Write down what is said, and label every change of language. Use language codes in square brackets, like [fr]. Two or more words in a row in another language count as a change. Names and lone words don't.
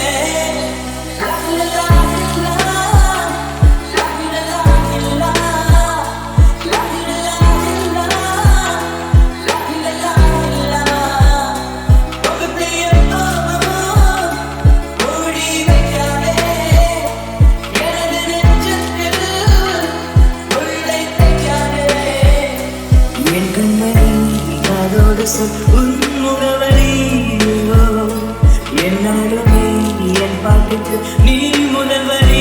[hi] ला ला ला ला, ला ला ला ला, ला ला ला ला, ला ला ला. पगड़ियों को [ta] மூடி வைக்காதே, எனது நெஞ்சத்தில் உள்ளே தைக்காதே. என் கண்மணி காதோடு சொல் உன் முகவரி. ஓ, என்னாலுமே என் பாட்டுக்கு நீ முதல்வரி.